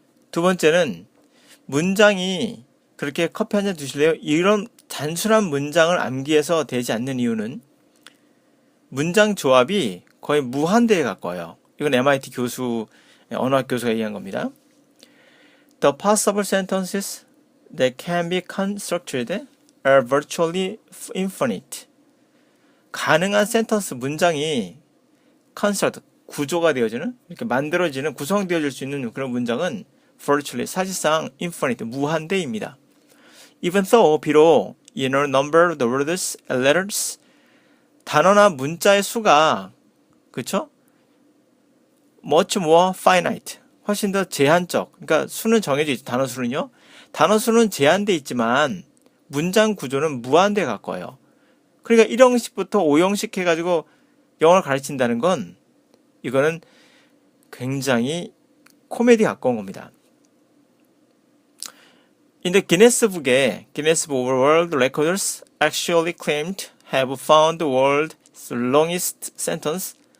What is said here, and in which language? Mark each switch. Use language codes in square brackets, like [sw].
[ko] 두 번째는 문장이 그렇게 커피 한 잔 드실래요? 이런 단순한 문장을 암기해서 되지 않는 이유는 문장 조합이 거의 무한대에 가까워요. 이건 MIT 교수, 언어학 교수가 얘기한 겁니다. [en] The possible sentences that can be constructed are virtually infinite. [ko] 가능한 센턴스 문장이 construct, 구조가 되어지는, 이렇게 만들어지는, 구성되어질 수 있는 그런 문장은 virtually, 사실상 infinite, 무한대입니다. [en] Even though, 비록, number of the words and letters, [ko] 단어나 문자의 수가, 그쵸? [en] much more finite, [ko] 훨씬 더 제한적, 그러니까 수는 정해져 있죠. 단어 수는요. 단어 수는 제한돼 있지만 문장 구조는 무한대에 가까워요. 그러니까 1형식부터 5형식 해가지고 영어를 가르친다는 건 이거는 굉장히 코미디에 가까운 겁니다. [en] In the Guinness Book of World Records actually claimed have found the world's longest sentence.